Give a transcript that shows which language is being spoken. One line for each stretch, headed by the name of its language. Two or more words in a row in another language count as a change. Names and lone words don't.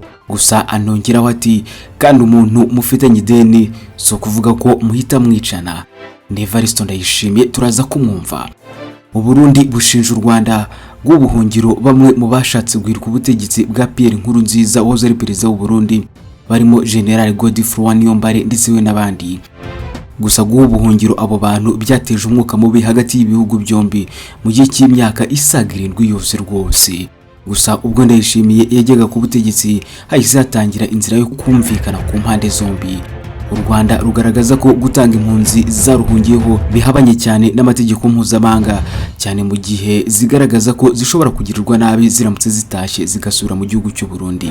Kinyarwanda: gusa anongeraho ati kandi umuntu mufitanye ideni so kuvuga ko muhita mwicana. Ndayishimiye turaza kumwumva. U Burundi bushinja u Rwanda bw'ubuhungiro bamwe mu bashatse guhirika ubutegetsi bwa Pierre Nkurunziza wahoze ari perezida w'u Burundi barimo General Godefroid Niyombare ndetse we n'abandi. Gusa guhungiro abo bantu byateje umwuka mubi hagati y'ibihugu byombi mu gihe cy'imyaka isaga 7 yose rwose. Gusa ubwo Ndayishimiye yajyaga ku butegetsi hahise hatangira inzira yo kumvikana ku mpande zombi. U Rwanda rugaragaza ko gutanga impunzi zaruhungiyeho bihabanye cyane n'amategeko mpuzamahanga cyane mu gihe zigaragaza ko zishobora kugirirwa nabi ziramutse zitashye zigasubira mu gihugu cy'u Burundi.